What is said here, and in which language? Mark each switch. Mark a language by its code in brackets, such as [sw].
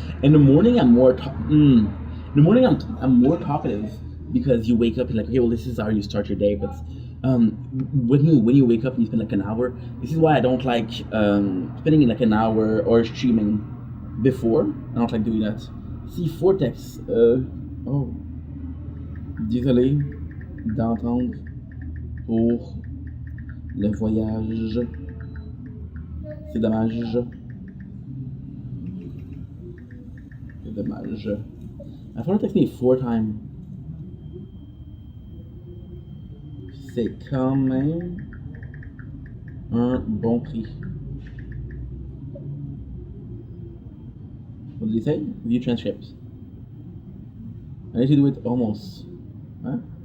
[en] In the morning, I'm more I'm more talkative because you wake up and like, okay, well, this is how you start your day. But when you wake up and you spend like an hour, this is why I don't like spending like an hour or streaming before. I don't like doing that. See, Vortex. [fr] Oh, désolé d'entendre pour le voyage. C'est dommage. C'est dommage. [en] My phone texts me 4 times. [fr] C'est quand même un bon prix. [en] What did he say? View transcript. I need to do it almost. Huh?